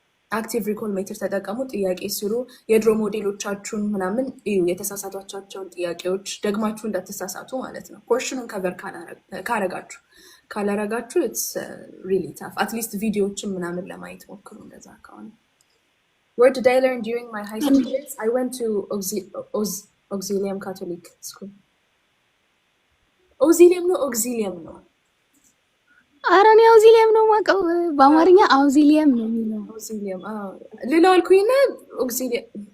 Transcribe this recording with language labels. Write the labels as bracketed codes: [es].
[am] አክቲቭ ሪኮል ሜትር ተጠቀሙ፣ ጥያቄ ስሩ፣ የድሮ ሞዴሎቻችሁን ምናምን እዩ፣ የተሳሳቷቸውን ጥያቄዎች ደግማችሁ እንዳትሳሳቱ ማለት ነው። ፖርሽኑን ከቨር ካረጋችሁ ካላረጋችሁ [en] ኢትስ ሪሊ ታፍ። [am] አትሊስት ቪዲዮዎችን ምናምን ለማየት ሞክሩ እንደዛ ከሆነ። [en] Where did I learn during my high school years? I went to Auxilium Catholic School. [am] Auxilium ነው ኧረ እኔ አውዚሊየም ነው የማውቀው። በአማርኛ አውዚሊየም ነው የሚለው። አውዚሊየም ሌላው አልኩኝና ኦግዚሊየም።